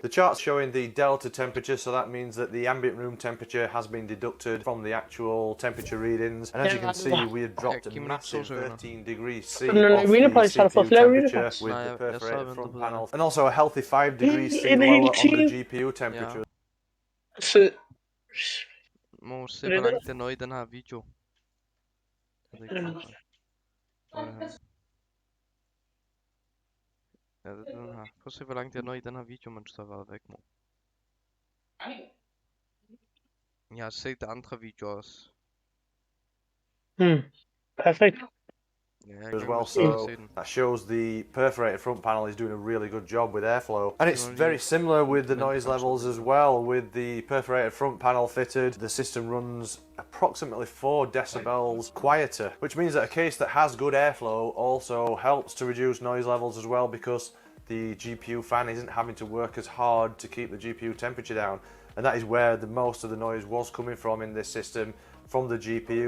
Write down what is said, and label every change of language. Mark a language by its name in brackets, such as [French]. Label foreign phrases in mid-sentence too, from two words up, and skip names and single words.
[English] The chart's showing the delta temperature, so that means that the ambient room temperature has been deducted from the actual temperature readings, and as you can see we have dropped a massive 13 degrees C off the CPU temperature with the perforated front panel, and also a healthy 5 degrees C lower on the GPU temperature. [Danish] Må se hvor langt det når i den her video. Ja, det er den her. Prøv at se hvor langt jeg når i den her video, mens du har været væk, mor. Jeg har set andre videoer også. [English] Perfect. As well, so that shows the perforated front panel is doing a really good job with airflow, and it's very similar with the noise levels as well. With the perforated front panel fitted, the system runs approximately 4 decibels quieter, which means that a case that has good airflow also helps to reduce noise levels as well, because the GPU fan isn't having to work as hard to keep the GPU temperature down, and that is where the most of the noise was coming from in this system, from the GPU.